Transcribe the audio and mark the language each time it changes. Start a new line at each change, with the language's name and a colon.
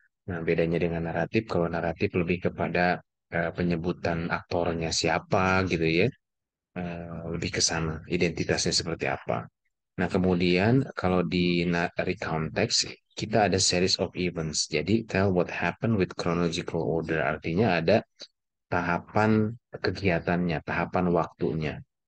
Indonesian: Nah, bedanya dengan naratif, kalau naratif lebih kepada penyebutan aktornya siapa gitu ya, lebih ke sana, identitasnya seperti apa. Nah, kemudian kalau di recount text, kita ada
English: series of events.
Indonesian: Jadi,
English: tell what happened with chronological order.
Indonesian: Artinya ada tahapan kegiatannya, tahapan waktunya.